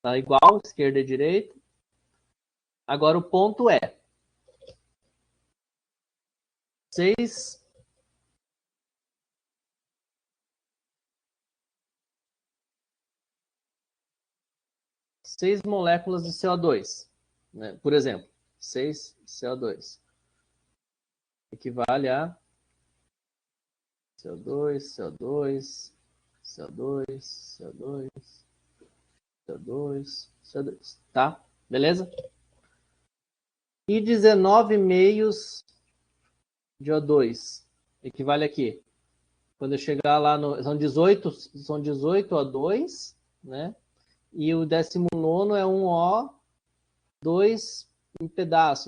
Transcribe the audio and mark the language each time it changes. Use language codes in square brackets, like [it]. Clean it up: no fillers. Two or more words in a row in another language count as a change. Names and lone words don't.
[pt] Tá igual, esquerda e direita. Agora o ponto é 6 moléculas de CO2, né? Por exemplo, 6 CO2 equivale a CO2, CO2, CO2, CO2, CO2, CO2, tá? Beleza? E 19 meios de O2 equivale a quê? Quando eu chegar lá no... São 18 O2, né? E o 19º é um O2 em pedaço.